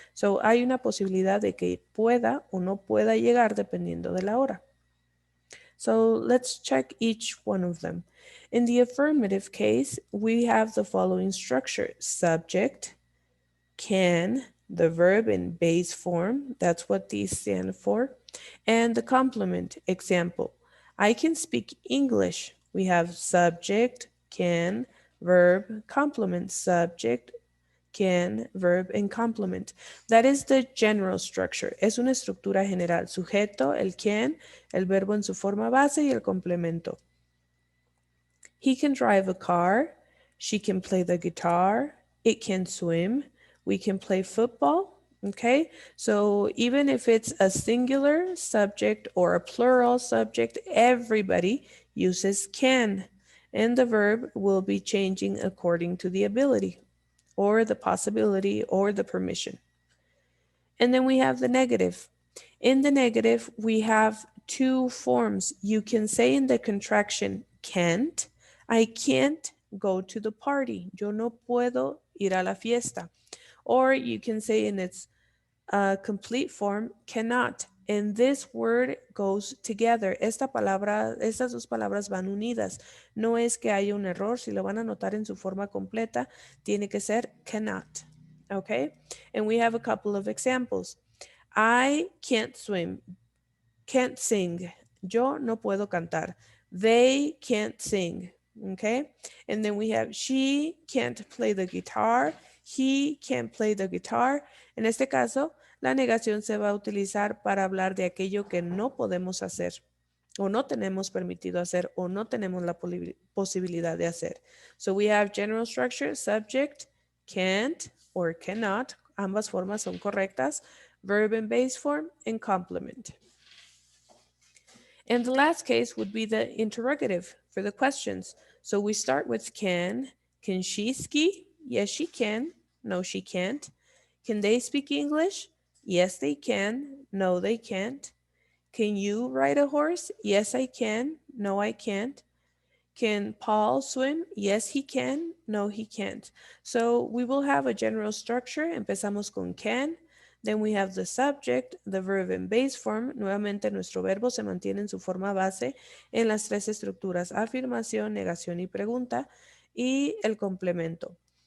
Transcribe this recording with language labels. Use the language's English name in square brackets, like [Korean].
[Spanish] So hay una posibilidad de que pueda o no pueda llegar dependiendo de la hora. [English] So let's check each one of them. In the affirmative case, we have the following structure: subject, can, the verb in base form, that's what these stand for, and the complement. Example, I can speak English. We have subject, can, verb, complement, subject, can, verb, and complement. That is the general structure. [Spanish] Es una estructura general. Sujeto, el can, el verbo en su forma base y el complemento. [English] He can drive a car. She can play the guitar. It can swim. We can play football. Okay, so even if it's a singular subject or a plural subject, everybody uses can. And the verb will be changing according to the ability or the possibility or the permission. And then we have the negative. In the negative, we have two forms. You can say in the contraction can't, I can't go to the party. [Spanish] Yo no puedo ir a la fiesta. [English] Or you can say in its complete form, cannot. And this word goes together. [Spanish] Estas dos palabras van unidas. No es que haya un error. Si lo van a notar en su forma completa, tiene que ser cannot. [English] Okay? And we have a couple of examples. I can't swim. Can't sing. [Spanish] Yo no puedo cantar. [English] They can't sing, okay? And then we have she can't play the guitar, he can't play the guitar. [Spanish] En este caso, la negación se va a utilizar para hablar de aquello que no podemos hacer o no tenemos permitido hacer o no tenemos la posibilidad de hacer. [English] So we have general structure, subject, can't or cannot. [Spanish] Ambas formas son correctas. [English] Verb in base form and complement. And the last case would be the interrogative for the questions. So we start with can. Can she ski? Yes, she can. No, she can't. Can they speak English? Yes, they can. No, they can't. Can you ride a horse? Yes, I can. No, I can't. Can Paul swim? Yes, he can. No, he can't. So we will have a general structure. [Spanish] Empezamos con can. [English] Then we have the subject, the verb in base form. [Spanish] Nuevamente nuestro verbo se mantiene en su forma base en las tres estructuras: afirmación, negación y pregunta, y el complemento.